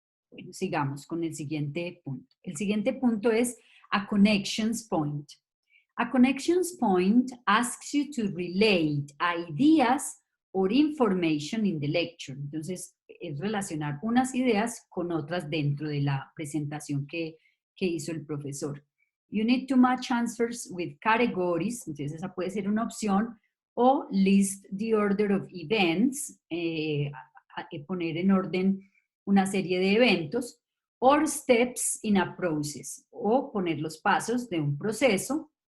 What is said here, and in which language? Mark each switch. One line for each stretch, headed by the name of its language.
Spanish: Bueno, sigamos con el siguiente punto. El siguiente punto es
English: a connections point. A connections point asks you to relate ideas or information in the lecture.
Spanish: Entonces, es relacionar unas ideas con otras dentro de la presentación que hizo el profesor.
English: You need to match answers with categories.
Spanish: Entonces, esa puede ser una opción.
English: O list the order of events.
Spanish: Poner en orden una serie de eventos.
English: Or steps in a process.
Spanish: O poner los pasos de un proceso.